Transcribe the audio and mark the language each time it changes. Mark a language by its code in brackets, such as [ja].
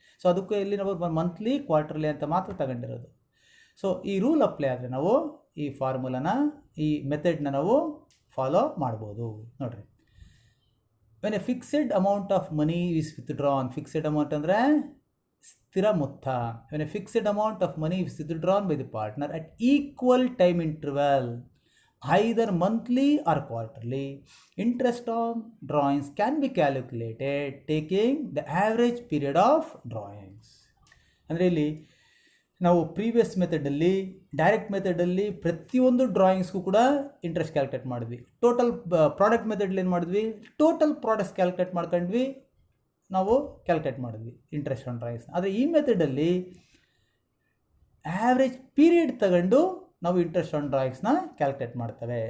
[kn] So ಅದಕ್ಕೆ ಇಲ್ಲಿ ನಾವು ಮಂತ್ಲಿ ಕ್ವಾರ್ಟರ್ಲಿ ಅಂತ ಮಾತ್ರ ತಗೊಂಡಿರೋದು. ಸೊ ಈ ರೂಲ್ ಅಪ್ಲೈ ಆದರೆ ನಾವು ಈ ಫಾರ್ಮುಲಾನ, ಈ ಮೆಥಡ್ನ ನಾವು ಫಾಲೋ ಮಾಡ್ಬೋದು. [en] ನೋಡಿರಿ, when a fixed amount of money is withdrawn, fixed amount [kn] ಅಂದರೆ ಸ್ಥಿರ ಮೊತ್ತ. [en] When a fixed amount of money is withdrawn by the partner at equal time interval, either monthly or quarterly, interest on drawings can be calculated taking the average period of drawings. [kn] ಅಂದರೆ ಇಲ್ಲಿ ನಾವು previous ಮೆಥಡಲ್ಲಿ, direct ಮೆಥಡಲ್ಲಿ ಪ್ರತಿಯೊಂದು ಡ್ರಾಯಿಂಗ್ಸ್ಗೂ ಕೂಡ interest calculate ಮಾಡಿದ್ವಿ. Total product ಮೆಥಡಲ್ಲಿ ಏನು ಮಾಡಿದ್ವಿ, total products calculate ಮಾಡ್ಕೊಂಡ್ವಿ, ನಾವು ಕ್ಯಾಲ್ಕುಲೇಟ್ ಮಾಡಿದ್ವಿ ಇಂಟ್ರೆಸ್ಟ್ ಆನ್ ಡ್ರಾಯಿಂಗ್ಸ್. ಆದರೆ ಈ ಮೆಥಡಲ್ಲಿ ಆ್ಯಾವ್ರೇಜ್ ಪೀರಿಯಡ್ ತಗೊಂಡು ನಾವು ಇಂಟ್ರೆಸ್ಟ್ ಆನ್ ಡ್ರಾಯಿಂಗ್ಸ್ನ ಕ್ಯಾಲ್ಕುಲೇಟ್ ಮಾಡ್ತೇವೆ.